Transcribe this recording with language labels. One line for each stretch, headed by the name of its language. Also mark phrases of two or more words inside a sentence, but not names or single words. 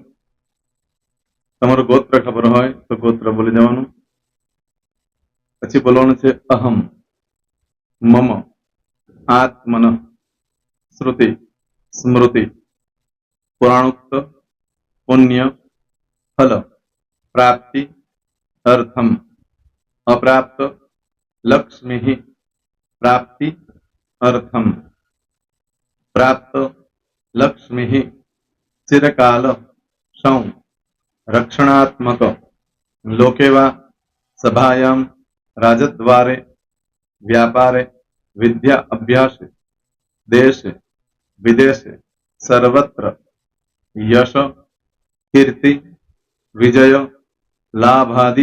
Gujarati: તમારું ગોત્ર ખબર હોય તો ગોત્ર બોલી દેવાનું।
Sanskrit: પછી બોલવાનું છે અહમ, મમ, આત્મન, શ્રુતિ, સ્મૃતિ, પુરાણોક્ત, પુણ્ય, ફલ, प्राप्ति अर्थम अप्राप्त लक्ष्मी प्राप्ति अर्थम प्राप्त लक्ष्मी चिरकाल सौ रक्षणात्मक लोकेवा सभायां राजद्वारे व्यापारे विद्या अभ्यास देश विदेश सर्वत्र यश कीर्ति विजय लाभादि